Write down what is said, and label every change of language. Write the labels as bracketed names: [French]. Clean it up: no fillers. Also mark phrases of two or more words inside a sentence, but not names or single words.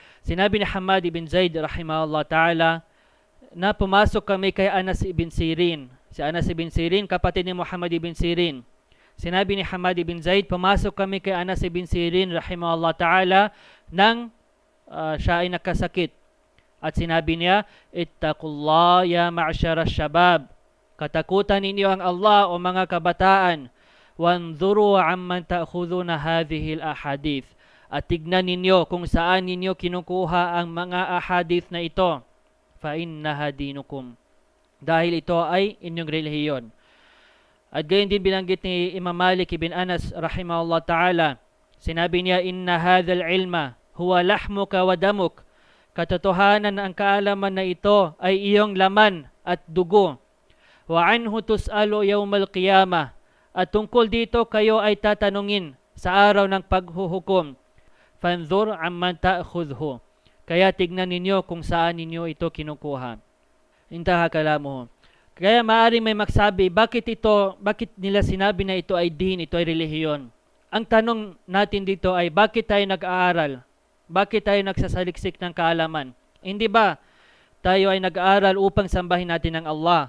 [Filipino] Sinabi ni Hamad ibn Zaid [Arabic] رحمه الله تعالى [Filipino] na pumasok kami kay Anas ibn Sirin. Si Anas ibn Sirin, kapatid ni Muhammad ibn Sirin. Sinabi ni Hamad ibn Zaid, pumasok kami kay Anas ibn Sirin [Arabic] رحمه الله تعالى [Filipino] nang siya ay nakasakit. At sinabi niya, [Arabic] اتقوا الله يا معشر الشباب. [Filipino] Katakutan ninyo ang Allah o mga kabataan. [Arabic] وانظروا عمن تأخذون هذه الأحاديث. [Filipino] At tignan ninyo kung saan ninyo kinukuha ang mga ahadith na ito. [Arabic] فإنها دينكم. [Filipino] Dahil ito ay inyong relihiyon. At gayon din binanggit ni Imam Malik ibn Anas [Arabic] رحمه الله تعالى. [Filipino] Sinabi niya, [Arabic] إن هذا العلم هو لحمك ودمك. [Filipino] Katotohanan ang kaalaman na ito ay iyong laman at dugo. [Arabic] وعنه تسأل يوم القيامة. [Filipino] At tungkol dito kayo ay tatanungin sa araw ng paghuhukom. [Arabic] فانظر عمن تأخذ. [Filipino] Kaya tignan ninyo kung saan ninyo ito kinukuha. [Arabic] انتهى كلامه. [Filipino] Kaya maaaring may magsabi, bakit nila sinabi na ito ay din, ito ay relihiyon? Ang tanong natin dito ay, bakit tayo nag-aaral? Bakit tayo nagsasaliksik ng kaalaman? Hindi ba tayo ay nag-aaral upang sambahin natin ang Allah?